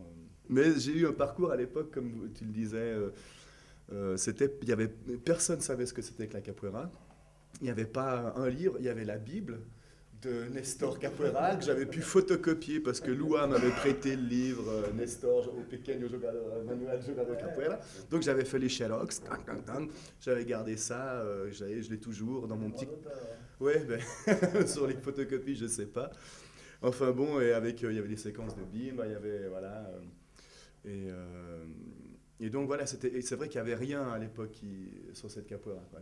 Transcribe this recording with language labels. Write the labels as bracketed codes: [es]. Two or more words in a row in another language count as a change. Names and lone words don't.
[fr] Mais j'ai eu un parcours à l'époque, comme tu le disais, personne ne savait ce que c'était que la capoeira. Il n'y avait pas un livre, il y avait la Bible de Nestor Capoeira que j'avais pu photocopier parce que Loua m'avait prêté le livre Nestor, o pequeno jogador, manuel jogador capoeira. Donc j'avais fait les Xerox, j'avais gardé ça, je l'ai toujours dans mon petit... Ouais, sur les photocopies, je ne sais pas. Enfin bon, et avec, il y avait des séquences de bim, il y avait, voilà... Et donc voilà, c'est vrai qu'il n'y avait rien à l'époque sur cette capoeira, quoi.